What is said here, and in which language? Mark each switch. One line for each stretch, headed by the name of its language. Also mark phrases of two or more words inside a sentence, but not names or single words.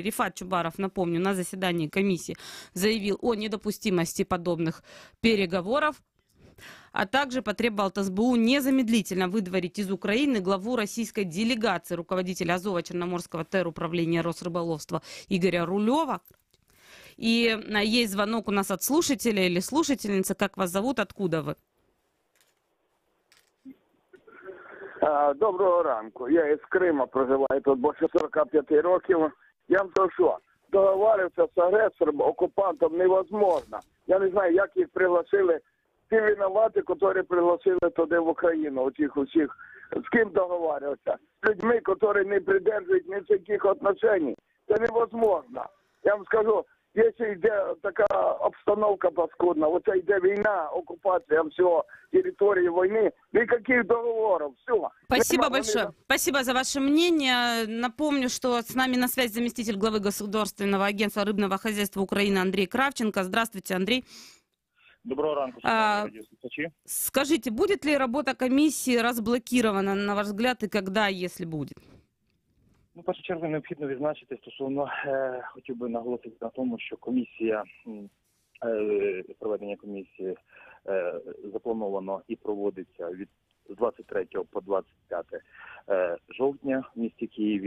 Russian: Рифат Чубаров, напомню, на заседании комиссии заявил о недопустимости подобных переговоров, а также потребовал от СБУ незамедлительно выдворить из Украины главу российской делегации, руководителя Азово-Черноморского теруправления Росрыболовства Игоря Рулева. И есть звонок у нас от слушателя или слушательницы. Как вас зовут? Откуда вы?
Ukrainian: Доброго ранку. Я із Крима проживаю тут більше 45 років. Я вам скажу, що договарюватися з агресором, окупантом невозможно. Я не знаю, як їх пригласили. Ті винуваті, які пригласили туди в Україну, отих усіх, з ким договарюватися? З людьми, які не придержують ніяких відношень. Це невозможно. Я вам скажу, якщо йде така обстановка паскудна, оце йде війна, окупація всього, території війни, ніяких договорів, все.
Russian: Спасибо большое. Спасибо за ваше мнение. Напомню, что с нами на связи заместитель главы Государственного агентства рыбного хозяйства Украины Андрей Кравченко. Здравствуйте, Андрей.
Ukrainian: Доброго ранку, радиослушатели.
Russian: Скажите, будет ли работа комиссии разблокирована, на ваш взгляд, и когда, если будет?
Ukrainian: Ну, в першу чергу, необхідно відзначити стосовно, хотів би наголосити на тому, що комісія, проведення комісії заплановано і проводиться від з 23 по 25 жовтня в місті Києві.